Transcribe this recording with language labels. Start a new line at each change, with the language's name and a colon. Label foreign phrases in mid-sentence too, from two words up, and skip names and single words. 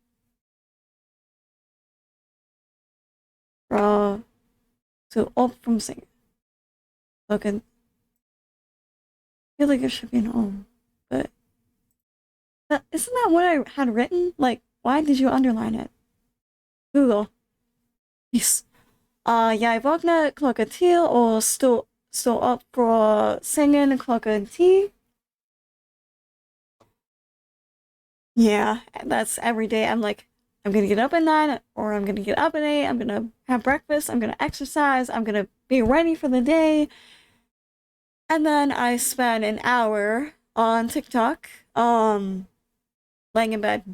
English: So up from singing. Okay. I feel like it should be an but isn't that what I had written? Like, why did you underline it? Google. Yes.
Norwegian: Jeg våkna klokka 10 og stå opp fra sengen klokka 10.
English: Yeah, that's every day. I'm like, I'm gonna get up at 9, or I'm gonna get up at 8, I'm gonna have breakfast, I'm gonna exercise, I'm gonna be ready for the day. And then I spend an hour on TikTok, laying in bed.